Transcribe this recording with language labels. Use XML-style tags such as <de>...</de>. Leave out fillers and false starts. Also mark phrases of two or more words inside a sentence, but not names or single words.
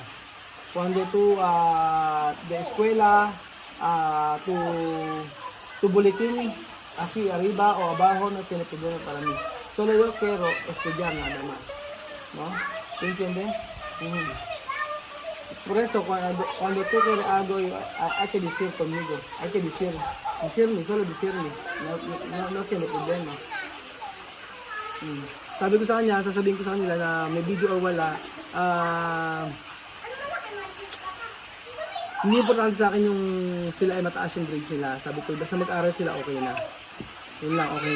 <es>Cuando tú de escuela, tu boletín así arriba o abajo no tiene problema para mí. Solo yo quiero estudiar nada más. ¿No? ¿Tú entiendes? Por eso cuando tú quieres algo, hay que decir conmigo. Hay que decirme, solo decirme. No tiene problema.</es> <tl>Sabi ko sa kanya, sasabihin ko sa kanila na may video o wala, hindi importante sa akin yung sila ay mataas yung grades nila. Sabi ko, basta mag-aral sila, okay na. Yun lang, okay na.</tl>